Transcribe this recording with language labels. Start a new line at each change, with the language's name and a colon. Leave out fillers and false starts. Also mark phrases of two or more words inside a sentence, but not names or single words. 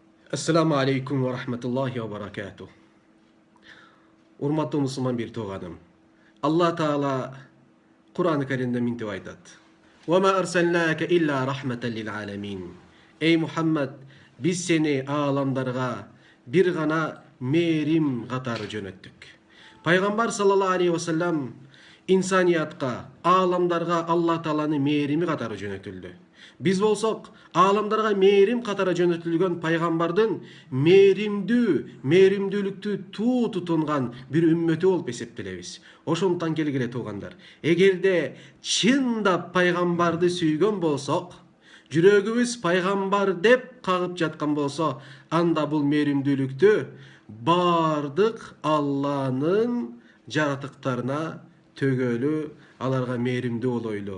Arabic: السلام عليكم ورحمة الله وبركاته.
Kyrgyz: Урматтуу мусулман бир тууганым. Алла Таала Кур'ан-ы Каримде мынтип айтат.
Arabic: وما أرسلناك إلا رحمة للعالمين.
Kyrgyz: Эй Мухаммад, биз сени ааламдарга бир гана мээрим катары жөнөттүк. Пайгамбар
Arabic: صلى الله عليه وسلم
Kyrgyz: инсаниятка, ааламдарга Алла Тааланы мээрими катары жөнөтүлдү. Биз болсок, ааламдарга мээрим катары жөнөтүлгөн пайгамбардын мээримдүүлүктү туу тутунган бир үммөтү болуп эсептелебиз. Ошондуктан келгиле туугандар, эгерде чындап пайгамбарды сүйгөн болсок, жүрөгүбүз пайгамбар деп кагып жаткан болсо, анда бул мээримдүүлүктү бардык Алланын жаратыктарына төгөлү, аларга мээримдүү болойлу.